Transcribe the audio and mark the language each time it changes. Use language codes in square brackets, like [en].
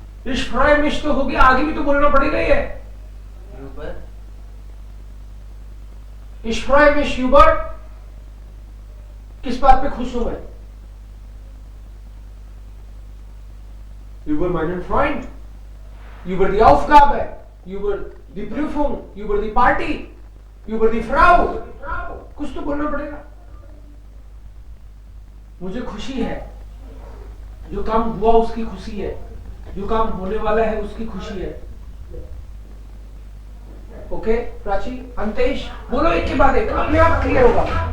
[de] Ich freue mich [hi] तो हो गया, आगे भी तो बोलना पड़ेगा. ये [de] Ich freue mich über, [hi] किस बात पे खुश हूं मैं? [de] Über meinen Freund, über die Aufgabe, über die Prüfung, über die Party, über die Frau. [hi] कुछ तो बोलना पड़ेगा. मुझे खुशी है, जो काम हुआ उसकी खुशी है, जो काम होने वाला है उसकी खुशी है. ओके प्राची, अंतेश, बोलो एक के बाद एक, अपने आप क्लियर होगा.